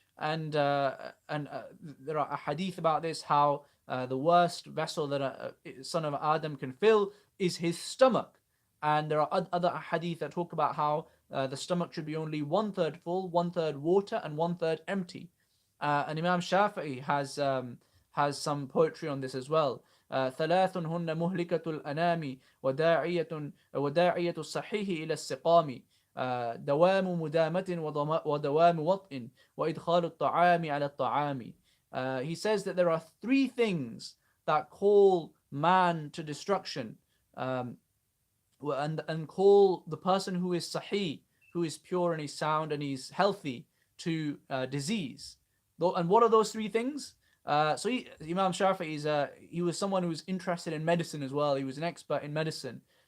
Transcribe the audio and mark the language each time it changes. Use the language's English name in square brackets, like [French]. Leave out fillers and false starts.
[English] And there are a hadith about this, how the worst vessel that a son of Adam can fill is his stomach. And there are other hadith that talk about how the stomach should be only 1/3 full, 1/3 water, and 1/3 empty. And Imam Shafi'i has some poetry on this as well. [Arabic] ثلاث هن مهلكة الأنام وداعية الصحيح إلى السقام دوام مدامة ودوام وطء وإدخال الطعام على الطعام. [English] He says that there are three things that call man to destruction, and call the person who is sahih, who is pure and he's sound and he's healthy, to disease. And what are those three things? So Imam Shafi'i he was someone who was interested in medicine as well. He was an expert in medicine.